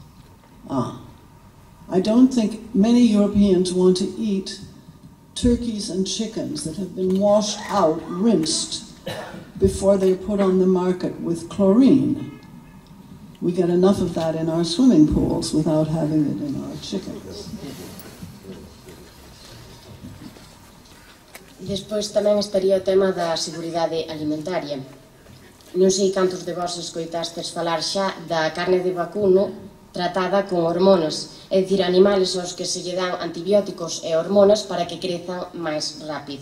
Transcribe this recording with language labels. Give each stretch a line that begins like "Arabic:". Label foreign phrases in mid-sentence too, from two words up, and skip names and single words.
English: I don't think many Europeans want to eat turkeys and chickens that have been washed out, rinsed, before they're put on the market with chlorine. We get enough of that in our swimming pools without having it in our chickens.
Galician: Despois tamén estaría o tema da seguridade alimentaria. Non sei cantos de vos escoitastes falar xa da carne de vacuno tratada con hormonas, é dicir, animales aos que se lle dan antibióticos e hormonas para que crezan máis rápido.